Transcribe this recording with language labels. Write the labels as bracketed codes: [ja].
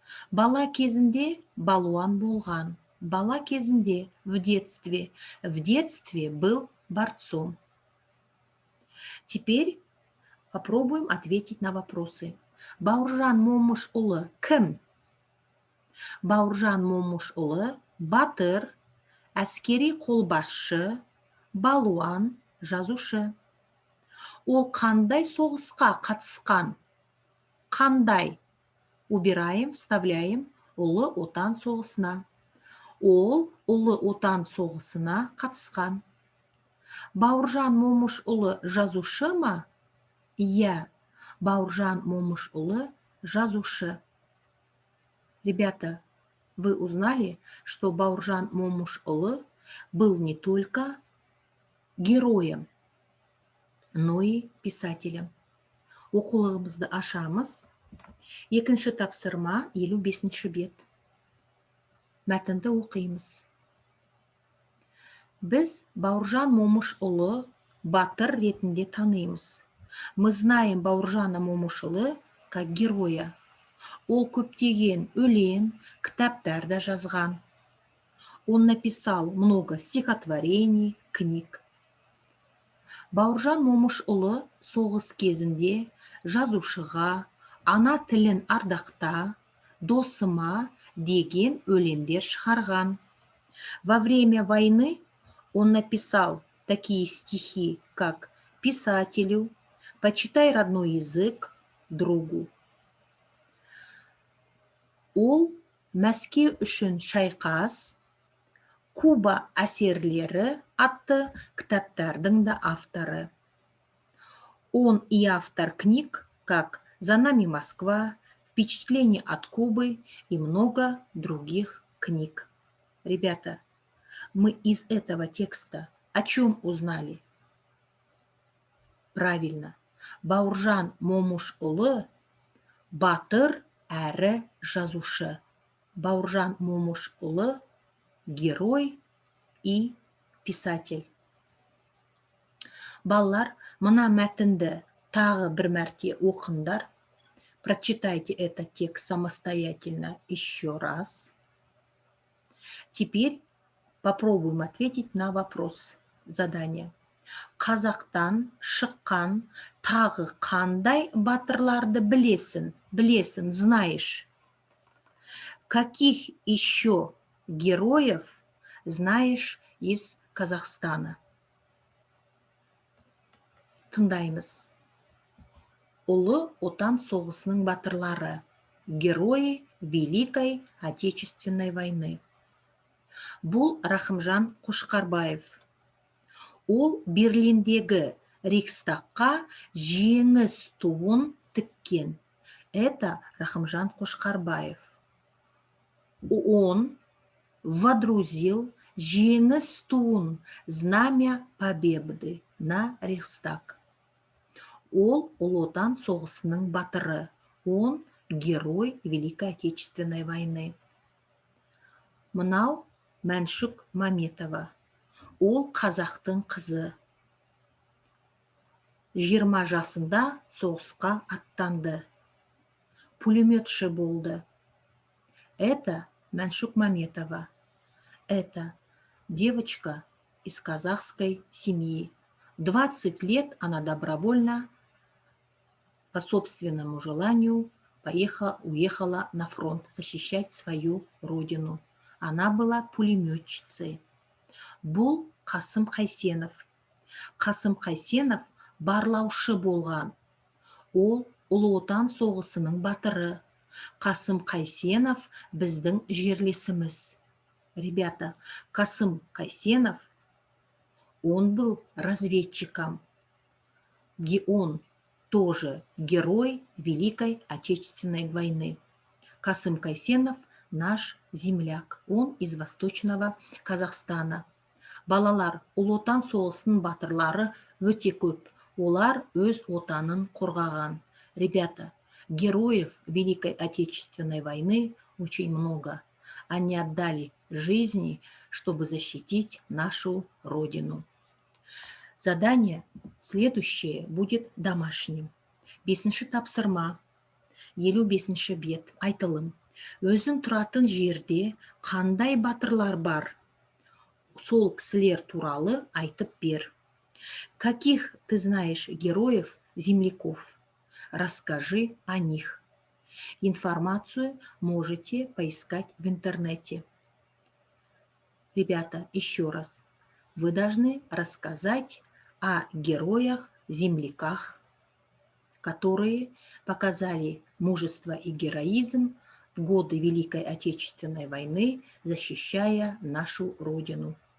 [kk] Бала кезінде балуан болған. Бала кезінде [ru] в детстве был борцом. Теперь попробуем ответить на вопросы. [kk] Бауыржан Момышұлы кім? Бауыржан Момышұлы батыр, әскери қолбасшы, балуан, жазушы. Ол қандай соғысқа қатысқан? Қандай? [ru] Убираем, вставляем [kk] Ұлы Отан соғысына. Ол Ұлы Отан соғысына қатысқан. Бауыржан Момышұлы жазушы ма? Я. Бауыржан Момышұлы жазушы. [ru] Ребята, вы узнали, что Бауыржан Момышұлы был не только героем, но и писателем. [kk] Оқулығымызды ашамыз. Екінші тапсырма 55-ші бет. Мәтінді оқимыз. Біз Бауыржан Момышұлы батыр ретінде танимыз. [ru] Мы знаем Бауыржана Момышұлы как героя. [kk] Ол көптеген өлең, кітаптарда жазған. [ru] Он написал много стихотворений, книг. [kk] Бауыржан Момышұлы соғыс кезінде жазушыға, ана тілін ардақта, досыма деген өлеңдер шығарған. [ru] Во время войны он написал такие стихи, как «Писателю», «Почитай родной язык», «Другу». [kk] Ол Мәскеу үшін шайқас, Куба әсерлері атты кітаптардың да авторы. [ru] Он и автор книг, как «За нами Москва», «Впечатление от Кубы» и много других книг. Ребята, мы из этого текста о чем узнали? Правильно. [kk] Бауыржан Момышұлы батыр әрі жазушы. [ru] Бауыржан Момышұлы герой и писатель. [kk] Балалар, мына мәтінді тағы бір мәрте оқыңдар. [ru] Прочитайте этот текст самостоятельно еще раз. Теперь попробуем ответить на вопрос задания. [kk] Қазақтан шыққан тағы қандай батырларды білесің? Білесің, [ru] знаешь. Каких еще героев знаешь из Казахстана? [kk] Тыңдаймыз. Ұлы отан соғысының батырлары. [ru] Герои Великой Отечественной войны. [kk] Бұл Рахымжан Қошқарбаев. Ол Берлиндегі Рейхстагқа жеңіс туын тіккен. [ru] Это Рахымжан Қошқарбаев. Он водрузил [kk] жеңіс туын, [ru] знамя победы на Рейхстаг. [kk] Ол Ұлы отан соғысының батыры. [ru] Он герой Великой Отечественной войны. [kk] Мынау Мәншүк Маметова. Ол қазақтың қызы. 20 жасында соғысқа аттанды. Пулеметші болды. [ru] Это [kk] Мәншүк Маметова. [ru] Это девочка из казахской семьи. В 20 лет она добровольно, по собственному желанию, уехала на фронт защищать свою родину. Она была пулеметчицей. [kk] Бұл Қасым Қайсенов. Қасым Қайсенов барлаушы болған. Ол Ұлы отан соғысының батыры. Қасым Қайсенов біздің жерлесіміз. [ru] Ребята, Қасым Қайсенов, он был разведчиком. Он тоже герой Великой Отечественной войны. Қасым Қайсенов наш земляк. Он из Восточного Казахстана. [kk] Балалар, Ұлы отан соғысының батырлары өте көп. Олар өз отанын қорғаған. [ru] Ребята, героев Великой Отечественной войны очень много. Они отдали жизни, чтобы защитить нашу родину. Задание следующее будет домашним. [kk] 5-ші тапсырма. 55-ші бет. Айтылым. Өзің тұратын жерде қандай батырлар бар? Сол кісілер туралы айтып бер. [ru] Каких ты знаешь героев, земляков? Расскажи о них. Информацию можете поискать в интернете. Ребята, еще раз. Вы должны рассказать о героях, земляках, которые показали мужество и героизм в годы Великой Отечественной войны, защищая нашу Родину.